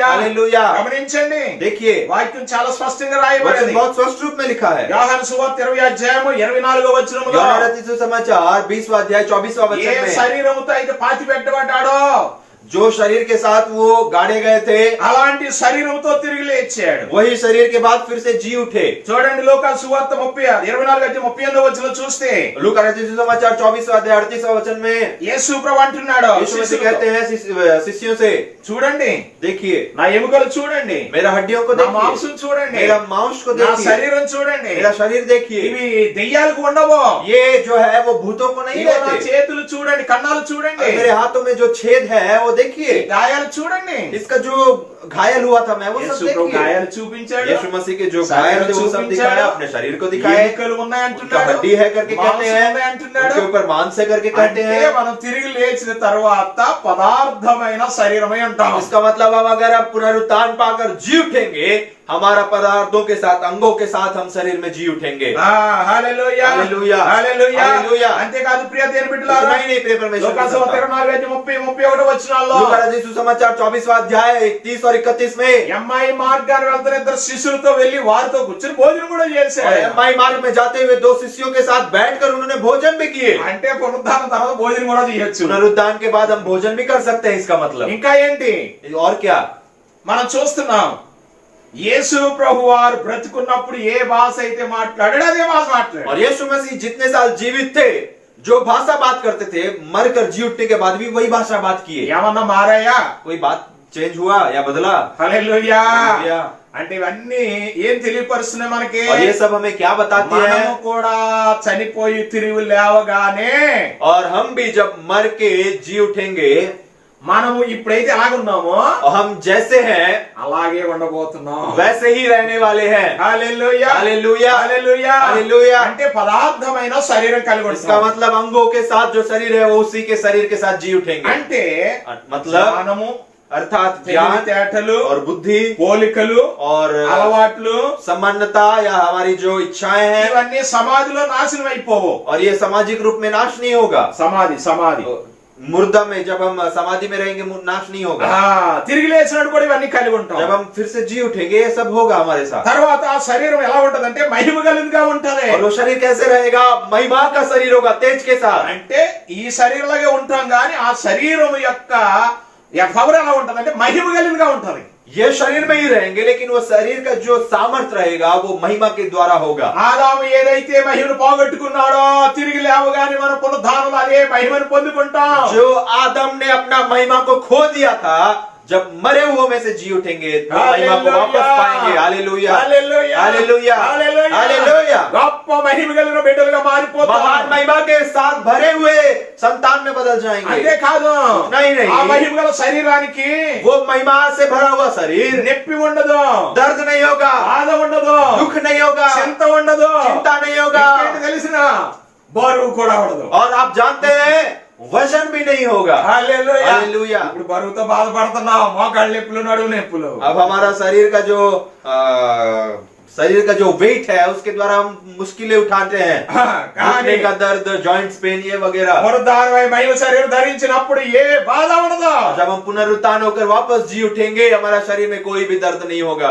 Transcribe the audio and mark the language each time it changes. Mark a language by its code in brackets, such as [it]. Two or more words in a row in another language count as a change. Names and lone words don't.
[hi] हालेलुया। [te] గమనించండి, [hi] देखिए [te] వాక్యం చాలా స్పష్టంగా [hi] वचन [te] రాయబడింది. [hi] बहुत स्पष्ट रूप में लिखा है। [te] యోహాను సువార్త 20వ అధ్యాయము 24వ వచనములో యోహాను రచిత [hi] सुसमाचार 20वां अध्याय 24वां [te] ఏ [hi] वचन में [te] శరీరముతో అయితే పాతి పెట్టబడ్డాడో [hi] जो शरीर के साथ वो गाड़े गए थे, [te] అలాంటి శరీరంతో తిరిగి లేచాడు. [hi] वही शरीर के बाद फिर से जी उठे। [te] చూడండి, లోకాసు సువార్త 24:38 వచనం చూస్తే [hi] लूका रचित सुसमाचार 24वां अध्याय 38वां वचन में [te] యేసు ప్రభు అంటున్నాడు [hi] यीशु मसीह [te] శిష్యులతో, [hi] कहते हैं शिष्यों से, [te] చూడండి [hi] देखिए [te] నా ఎముకలు చూడండి, [hi] मेरा हड्डियों को [te] నా [hi] देखिए, [te] మాంసం చూడండి, [hi] मेरा मांस को [te] నా [hi] देखिए, [te] శరీరం చూడండి. [hi] मेरा शरीर देखिए। [te] ఇవి దెయ్యాలకు ఉండవు. [hi] ये जो है वो भूतों को नहीं [te] ఇదిగో నా [hi] रहते। [te] చేతులు చూడండి, కన్నాలు చూడండి, [hi] और मेरे हाथों में जो छेद है वो देखिए, [te] గాయాలు చూడండి. [hi] इसका जो घायल हुआ था मैं वो सब [te] యేసు ప్రభు [hi] देखिए। [te] గాయాలు చూపించాడు, [hi] यीशु मसीह के जो शरीर घायल थे वो सब [te] చూపించాడు, [hi] दिखाया, अपने शरीर को दिखाए, [te] ఎముకలు ఉన్నాయి [hi] उनका [te] అంటున్నాడు, [hi] हड्डी है करके कहते [te] మాంసం [hi] हैं, [te] ఉన్నాయి అంటున్నాడు. [hi] उनके ऊपर मांस है करके कहते [te] అంటే [hi] हैं। [te] మనం తిరిగి లేచిన తర్వాత పదార్థమైన శరీరమై ఉంటాం. [hi] इसका मतलब अब अगर आप पुनरुत्थान पाकर जी उठेंगे, हमारा पदार्थों के साथ अंगों के साथ हम शरीर में जी उठेंगे। [te] హల్లెలూయా, హల్లెలూయా, హల్లెలూయా. హల్లెలూయా. అంతేకాదు ప్రియ దేవుని బిడ్డలారా, [hi] इतना ही नहीं प्रिय परमेश्वर [te] లోకాసు [hi] की [te] వార్త [hi] संतान। [te] 24:30-31 వచనాల్లో [hi] लूका रचित सुसमाचार 24वां अध्याय 30 और 31 में [te] ఎమ్మాయి మార్గాన్ని వెళ్తున్న ఇద్దరు శిష్యులతో వెళ్లి వారితో కూర్చొని భోజనం కూడా చేశాడు. [hi] एम्माई मार्ग में जाते हुए 2 शिष्यों के साथ बैठकर उन्होंने भोजन भी किए। [te] అంటే పునరుద్ధానం తర్వాత భోజనం కూడా చేయొచ్చు. [hi] पुनरुत्थान के बाद हम भोजन भी कर सकते हैं, इसका मतलब। [te] ఇంకా ఏంటి [hi] और क्या? [te] మనం చూస్తున్నాం, యేసు ప్రభు వారు బ్రతుకున్నప్పుడు ఏ భాష అయితే మాట్లాడాడో అదే భాష మాట్లాడాడు. [hi] और यीशु मसीह जितने साल जीवित थे, जो भाषा बात करते थे, मरकर जी उठने के बाद भी वही भाषा बात किए। [te] ఏమన్నా మారాయా? [hi] कोई बात चेंज हुआ या बदला? [te] హల్లెలూయా. [hi] हालेलुया। [te] అంటే ఇవన్నీ ఏం తెలియపరుస్తున్నాయి మనకి? [hi] और ये सब हमें क्या बताती [te] మనము [hi] है? [te] కూడా చనిపోయి తిరిగి లేవగానే [hi] और हम भी जब मर के जी उठेंगे, [te] మనము ఇప్పుడైతే ఎలాగున్నామో [hi] और हम जैसे हैं [te] అలాగే ఉండబోతున్నాం. [hi] वैसे ही रहने वाले हैं। [te] హల్లెలూయా, [hi] हालेलुया, [te] హల్లెలూయా, [hi] हालेलुया। [te] అంటే పదార్థమైన శరీరం కలిగి [hi] इसका [te] ఉంటాం. [hi] मतलब अंगों के साथ जो शरीर है वो उसी के शरीर के साथ जी उठेंगे। [te] అంటే [hi] मतलब [te] జ్ఞానము, [hi] अर्थात ज्ञान [te] తెలివితేటలు, [hi] और बुद्धि [te] పోలికలు, [hi] और [te] అలవాట్లు, [hi] समानता या हमारी जो इच्छाएं हैं, [te] ఇవన్నీ సమాధిలో నాశనం అయిపోవు. [hi] और ये सामाजिक रूप में नाश नहीं होगा। [te] సమాధి [hi] मुर्दा में जब हम समाधि में रहेंगे नाश नहीं होगा। [te] తిరిగి లేచినప్పుడు కూడా ఇవన్నీ కలిగి ఉంటాం। [hi] जब हम फिर से जी उठेंगे ये सब होगा हमारे साथ। [te] తర్వాత ఆ శరీరం ఎలా ఉంటదంటే మహిమ కలిగినగా ఉంటది। [hi] और वो शरीर कैसे रहेगा? महिमा का शरीर होगा, तेज के साथ। [te] అంటే ఈ శరీరంలాగే ఉంటాం గాని ఆ శరీరం యొక్క పవర్ ఎలా ఉంటదంటే మహిమ కలిగినగా ఉంటది। [hi] ये शरीर में ही रहेंगे लेकिन वो शरीर का जो सामर्थ्य रहेगा वो महिमा के द्वारा होगा। [te] ఆదాము ఏదైతే మహిమను పోగొట్టుకున్నాడో తిరిగి లేవగానే మనం పునరుద్ధానంలో అదే మహిమను పొందుకుంటాం। [hi] जो आदम ने अपना महिमा को खो दिया था, जब मरे हुए में से जी उठेंगे तो महिमा को वापस पाएंगे। हालेलुया, हालेलुया, हालेलुया, हालेलुया। [te] గొప్ప మహిమ కలిగిన బిడ్డలుగా మారిపోతాం। [hi] महान महिमा के साथ भरे हुए संतान में बदल जाएंगे। [te] అంతే కాదు, [hi] नहीं नहीं, [te] ఆ మహిమ గల శరీరానికి [hi] वो महिमा से भरा हुआ शरीर [te] నొప్పి ఉండదు, [hi] दर्द नहीं होगा, [te] బాధ ఉండదు, [hi] दुख नहीं होगा, [te] చింత ఉండదు, [hi] चिंता नहीं होगा, [te] ఇంకేంటి తెలిసినా బరువు కూడా ఉండదు। [hi] और आप जानते हैं वजन भी नहीं होगा। [te] హల్లెలూయా, [hi] हालेलुया। [te] ఇప్పుడు బరువుతో బాధపడుతున్నాం, మోకాళ్ళ నొప్పులు, నడుము నొప్పులు। [hi] अब हमारा शरीर का जो वेट है उसके द्वारा हम मुश्किलें उठाते हैं। घुटने का दर्द, [en] joints pain, [hi] ये वगैरह। [te] పునరుద్ధానమై మహిమ శరీరం ధరించినప్పుడు ఏ బాధ ఉండదు। [hi] जब हम पुनरुत्थान होकर वापस जी उठेंगे हमारा शरीर में कोई भी दर्द नहीं होगा।